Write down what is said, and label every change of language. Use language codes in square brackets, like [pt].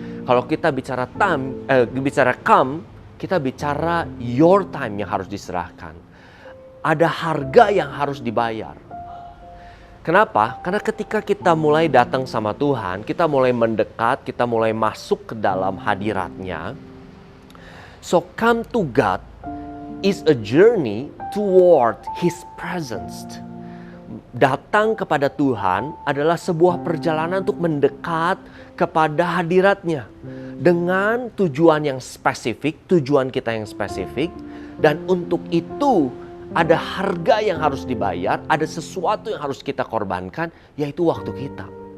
[id] Kalau kita bicara come, kita bicara [en] your time [id] yang harus diserahkan. ada harga yang harus dibayar. Kenapa? Karena ketika kita mulai datang sama Tuhan, kita mulai mendekat, kita mulai masuk ke dalam hadirat-Nya. [en] So come to God is a journey toward His presence. [id] Datang kepada Tuhan adalah sebuah perjalanan untuk mendekat kepada hadirat-Nya dengan tujuan yang spesifik, tujuan kita yang spesifik, dan untuk itu ada harga yang harus dibayar, ada sesuatu yang harus kita korbankan, yaitu waktu kita.